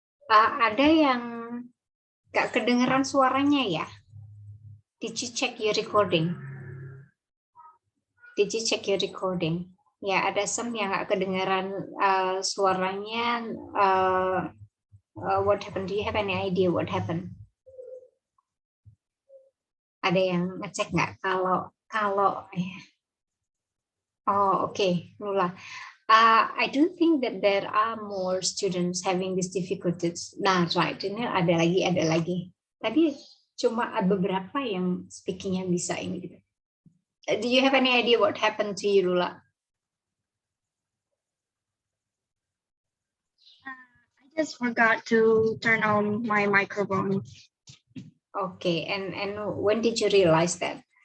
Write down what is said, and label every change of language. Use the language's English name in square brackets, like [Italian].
[Indonesian] Ada yang gak kedengeran suaranya ya? [English] Did you check your recording? Did you check your recording? [Indonesian] Ya, ada some yang gak kedengeran suaranya. [English] What happened? Do you have any idea what happened? [Indonesian] Ada yang ngecek nggak? Kalau oh okay, Lula. [English] I do think that there are more students having these difficulties. [Indonesian] Nah, right, ini ada lagi. Tadi cuma ada beberapa yang speakingnya bisa ini gitu. [English] Do you have any idea what happened to you, Lula? I just forgot to turn on my microphone. Okay, and when did you realize that?